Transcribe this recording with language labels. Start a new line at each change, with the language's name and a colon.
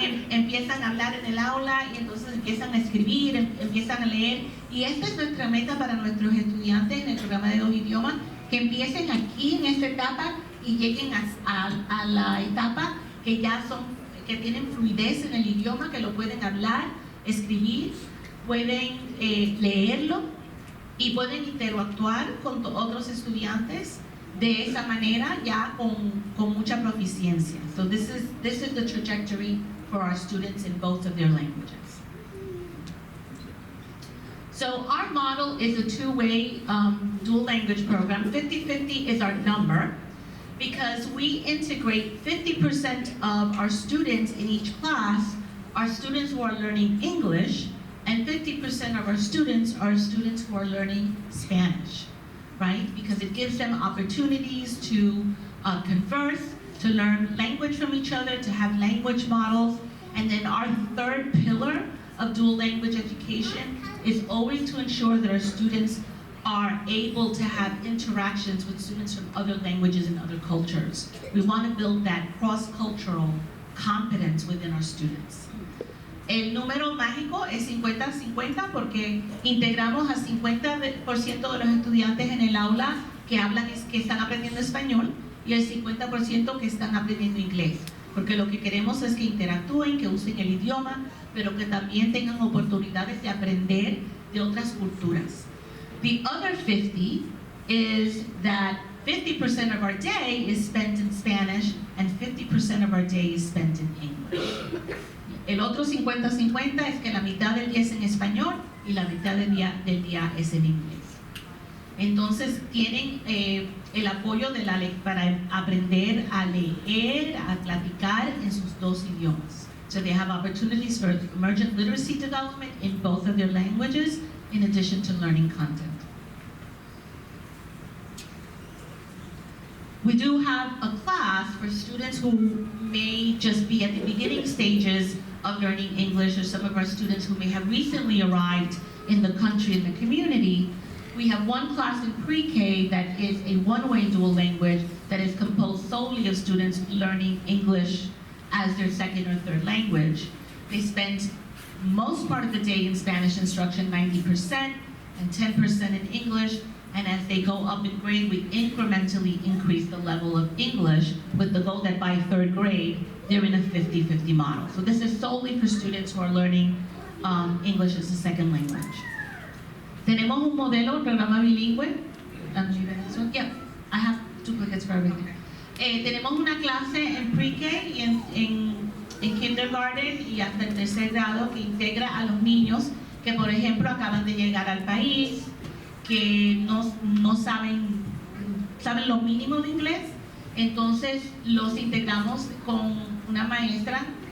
Spanish: empiezan a hablar en el aula, y entonces empiezan a escribir, empiezan a leer, y esta es nuestra meta para nuestros estudiantes en el programa de 2 idiomas, que empiecen aquí en esta etapa y lleguen a la etapa que ya que tienen fluidez en el idioma, que lo pueden hablar, escribir, pueden leerlo y pueden interactuar con otros estudiantes de esa manera ya con mucha proficiencia.
English: So this is the trajectory for our students in both of their languages. So our model is a two-way dual language program. 50-50 is our number because we integrate 50% of our students in each class are students who are learning English, and 50% of our students are students who are learning Spanish, right? Because it gives them opportunities to converse, to learn language from each other, to have language models. And then our third pillar of dual language education is always to ensure that our students are able to have interactions with students from other languages and other cultures. We want to build that cross-cultural competence within our students.
Spanish: El número mágico es 50-50 porque integramos a 50% de los estudiantes en el aula que están aprendiendo español y el 50% que están aprendiendo inglés. Porque lo que queremos es que interactúen, que usen el idioma, pero que también tengan oportunidades de aprender de otras culturas.
English: The other 50 is that 50% of our day is spent in Spanish and 50% of our day is spent in English.
Spanish: El otro 50-50 es que la mitad del día es en español y la mitad del día es en inglés. Entonces tienen el apoyo para aprender a leer, a platicar en sus dos idiomas.
English: So they have opportunities for emergent literacy development in both of their languages, in addition to learning content. We do have a class for students who may just be at the beginning stages of learning English, or some of our students who may have recently arrived in the country and the community. We have one class in pre-K that is a one-way dual language that is composed solely of students learning English as their second or third language. They spend most part of the day in Spanish instruction, 90%, and 10% in English. And as they go up in grade, we incrementally increase the level of English with the goal that by third grade, they're in a 50-50 model. So this is solely for students who are learning English as a second language.
Spanish: Tenemos un modelo, un programa bilingüe.
English: Yeah, I have duplicates for everything.
Spanish: Tenemos una clase en pre-K y en kindergarten y hasta el tercer grado que integra a los niños que, por ejemplo, acaban de llegar al país, que no saben lo mínimo de inglés. Entonces los integramos con una maestra